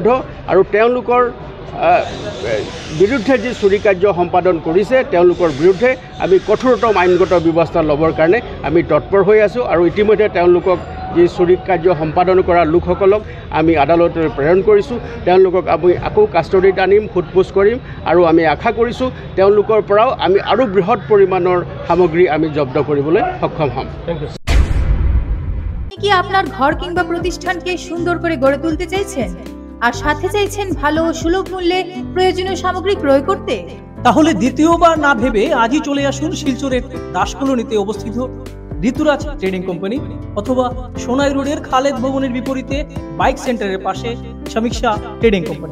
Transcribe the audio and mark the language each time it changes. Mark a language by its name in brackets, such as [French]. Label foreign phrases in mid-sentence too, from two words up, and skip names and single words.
[Assamese] আৰু তেওঁলোকৰ বিৰুদ্ধে যি চুৰি কাৰ্য সম্পাদন কৰিছে তেওঁলোকৰ বিৰুদ্ধে আমি কঠোৰতম আইনগত ব্যৱস্থা ল'বৰ কাৰণে আমি তৎপৰ হৈ আছোঁ। আৰু ইতিমধ্যে তেওঁলোকক যি চুৰি কাৰ্য সম্পাদন কৰা লোকসকলক আমি আদালতলৈ প্ৰেৰণ কৰিছোঁ। তেওঁলোকক আমি আকৌ কাষ্টডিত আনিম, সোধপোছ কৰিম আৰু আমি আশা কৰিছোঁ তেওঁলোকৰ পৰাও আমি আৰু বৃহৎ পৰিমাণৰ সামগ্ৰী আমি জব্দ কৰিবলৈ সক্ষম হ'ম। [Bangla] কি আপনার ঘর কিংবা প্রতিষ্ঠানকে সুন্দর করে গড়ে তুলতে চাইছেন আর সাথে চাইছেন ভালো ও সুলভ মূল্যে প্রয়োজনীয় সামগ্রী ক্রয় করতে? তাহলে দ্বিতীয়বার না ভেবে আজই চলে আসুন শিলচরের দাসকলোনিতে অবস্থিত ঋতুরাজ ট্রেডিং কোম্পানি অথবা সোনাই রোডের খালেদ ভবনের বিপরীতে বাইক সেন্টারের পাশে সমীক্ষা ট্রেডিং কোম্পানি।